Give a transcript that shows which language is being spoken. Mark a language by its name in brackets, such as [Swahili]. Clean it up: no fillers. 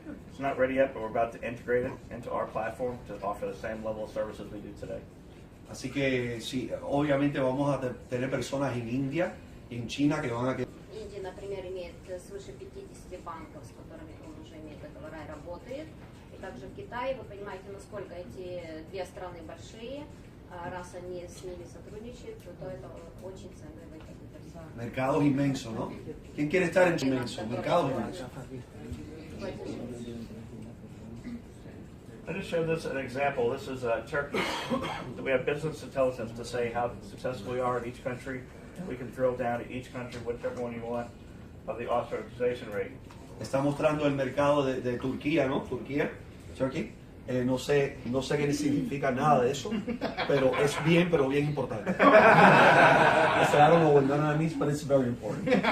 [English] It's not ready yet, but we're about to integrate it into our platform to offer the same level of services we do today. [Spanish] Así que sí, obviamente vamos a tener personas en India y en China que van a... [Russian] Индия, например, имеет свыше 50 банков, с которыми он уже имеет договора и работает. И также в Китае, вы понимаете, насколько эти две страны большие. Раз они с ними сотрудничают, то это очень ценный выход. [Spanish] Mercados inmensos, ¿no? ¿Quién quiere estar en inmenso? Mercados inmensos. [English] I just showed this an example. This is Turkey. We have business intelligence to say how successful we are in each country. We can drill down to each country, whichever one you want, of the authorization rate. [Spanish] Está mostrando el mercado de Turquía, ¿no? Turquía, Turkey. No sé qué significa nada de eso, pero es bien, pero bien importante. [English] I don't know what none of that means, but it's very important.